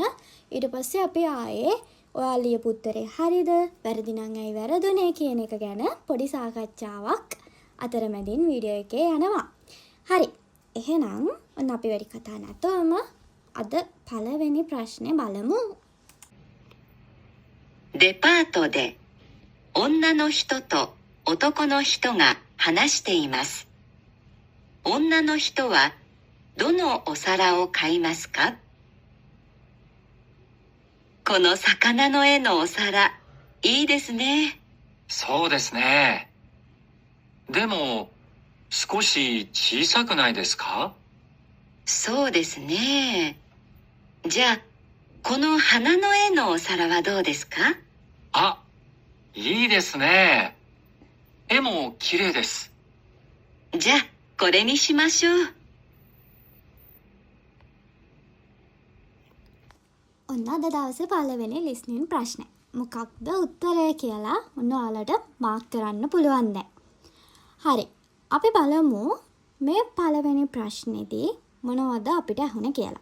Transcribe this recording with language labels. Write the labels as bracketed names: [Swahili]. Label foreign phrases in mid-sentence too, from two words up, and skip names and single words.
[Sinhala] ඊට පස්සේ අපි ආයේ ඔයා ලියපු උත්තරේ හරිද වැරදි නම් ඇයි වැරදුනේ කියන එක ගැන පොඩි සාකච්ඡාවක් අතරමැදින් වීඩියෝ එකේ යනවා. හරි. එහෙනම් ඔන්න අපි වැඩි කතා නැතුවම අද පළවෙනි ප්‍රශ්නේ බලමු. [Japanese] デパートで女の人と男の人が話しています。女の人はどのお皿を買いますか？この魚の絵のお皿、いいですね。そうですね。でも、少し小さくないですか？そうですね。じゃあ、この花の絵のお皿はどうですか？あ、いいですね。絵も綺麗です。じゃあ、これにしましょう。 [Sinhala] ඔන්න අද දවසේ පළවෙනි listening ප්‍රශ්නේ. මොකක්ද උත්තරය කියලා ඔන්න ඔයාලට මාක් කරන්න පුළුවන් දැන්. හරි. අපි බලමු මේ පළවෙනි ප්‍රශ්නේදී මොනවද අපිට අහුනේ කියලා.